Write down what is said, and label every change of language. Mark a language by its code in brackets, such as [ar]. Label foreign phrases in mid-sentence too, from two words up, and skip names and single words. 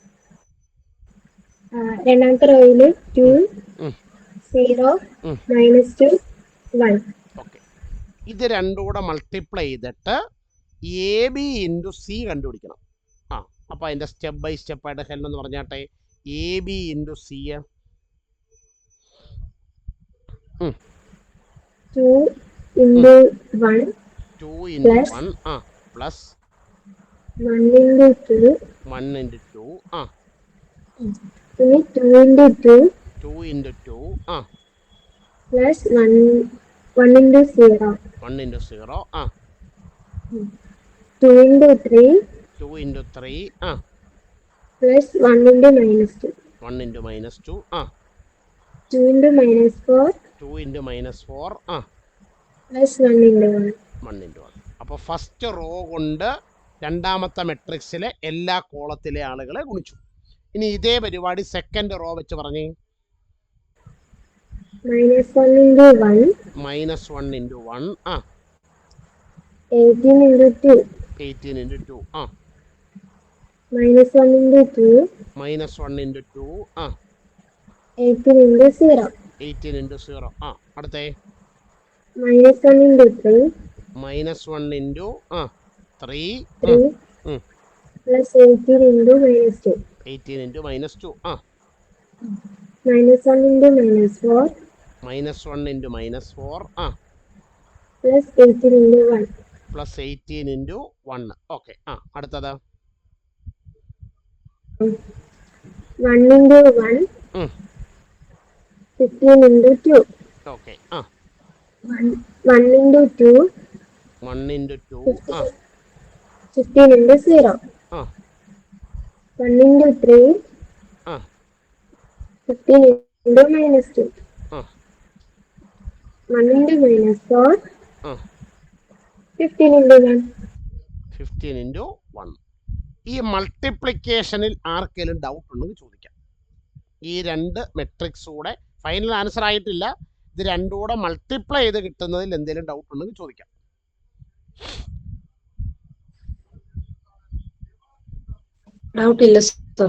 [ml] രണ്ടാമത്തെ റോയില് 2 0 -2 1. ഓക്കെ, ഇത് രണ്ടും കൂടെ മൾട്ടിപ്ലൈ ചെയ്തിട്ട് [en] A B into C [ml] കണ്ടുപിടിക്കണം. അപ്പൊ അതിന്റെ [en] step by step [ml] ആയിട്ട് ഹെലൻ എന്ന് പറഞ്ഞാട്ടെ. [en] A B into C 2 into 1 plus 1 into 2 1 into 2 ഇനി 2 into 2 2 into 2 plus 1 into 0 1 into 0 2 into 3 2 into 3 plus 1 into -2 1 into -2 2 into -4 2 into -4 plus 1 into 1 1 into 1. [ml] അപ്പോൾ [en] first row [ml] കൊണ്ട് രണ്ടാമത്തെ മെട്രിക്സിലെ എല്ലാ കോളത്തിലെ ആളുകളെ ഗുണിച്ചു. ഇനി ഇതേ പരിപാടി [en] second row [ml] വെച്ച് പറഞ്ഞേ. [en] -1 into 1. -1 into 1. 18 into 2. 18 into 2. -1 into 2. -1 into 2. 18 into 0. 18 into 0. അടുത്തേ. -1 into 3. -1 into 3. 3 plus 18 into -2. 18 into -2. -1 into -4. -1 into -4. Plus 18 into 1. Plus 18 into 1. [ml] ഓക്കെ. അടുത്തത്. [en] 1 into 1. 15 into 2. ഓക്കെ. 1 into 2. 1 into 2. 15 into 0. 1 into 3. 15 into -2. 1 into -4. 15 into 1. 15 into 1. [ml] ഈ മൾട്ടിപ്ലിക്കേഷനിൽ ആർക്കെങ്കിലും ഡൗട്ട് ഉണ്ടെങ്കിൽ ചോദിക്കാം. ഈ രണ്ട് മെട്രിക്സ് കൂടെ [en] final answer [ml] ആയിട്ടില്ല. ഇത് രണ്ടും കൂടെ മൾട്ടിപ്ലൈ ചെയ്ത് കിട്ടുന്നതിൽ എന്തെങ്കിലും ഡൗട്ട് ഉണ്ടെങ്കിൽ ചോദിക്കാം. ഡൗട്ടില്ല സർ.